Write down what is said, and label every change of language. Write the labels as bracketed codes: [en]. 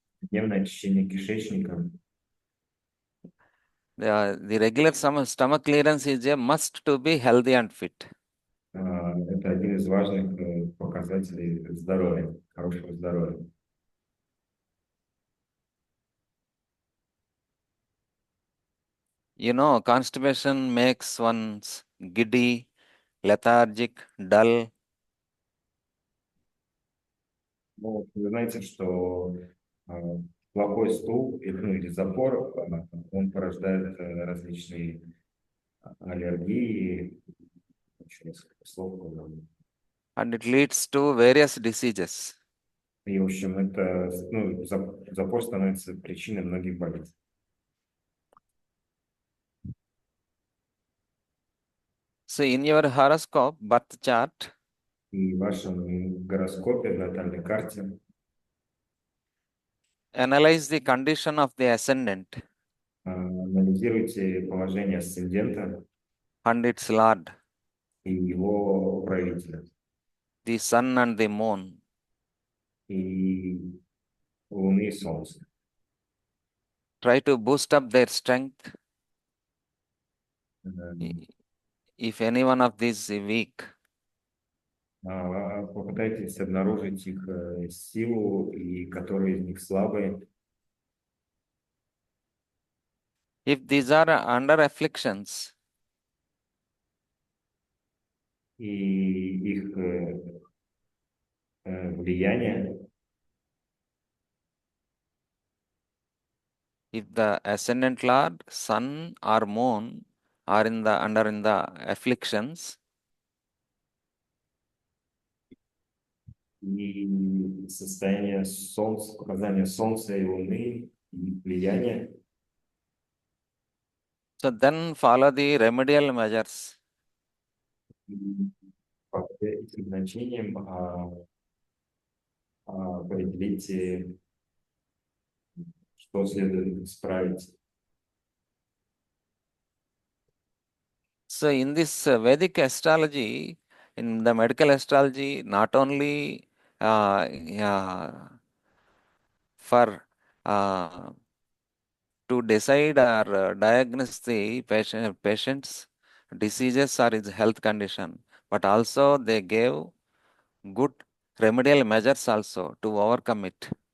[ru] Дневное очищение кишечника. [en] The regular stomach clearance is a must to be healthy and fit. [ru] Это один из важных показателей здоровья, хорошего здоровья. [en] You know, constipation makes one giddy, lethargic, dull. [ru] Ну, вы знаете, что плохой стул или запор, он порождает различные аллергии, еще несколько слов. [en] And it leads to various diseases. [ru] И, в общем, это, запор становится причиной многих болезней. [en] So in your horoscope, birth chart, [ru] И в вашем гороскопе, натальной карте, [en] analyze the condition of the ascendant [ru] анализируйте положение асцендента [en] and its lord, [ru] и его правителя, [en] the sun and the moon. [ru] и Луны и Солнца. [en] Try to boost up their strength. If any one of these is weak, [ru] Попытайтесь обнаружить их силу, и которые из них слабые. [en] if these are under afflictions, [ru] И их влияние, [en] if the ascendant lord, sun or moon are in the afflictions, [ru] и состояние Солнца, показания Солнца и Луны, и влияния. [en] So then follow the remedial measures. [ru] И по этим значениям определите, что следует исправить. [en] So in this Vedic astrology, in the medical astrology, not only for to decide or diagnose the patient's diseases or his health condition, but also they gave good remedial measures also to overcome it.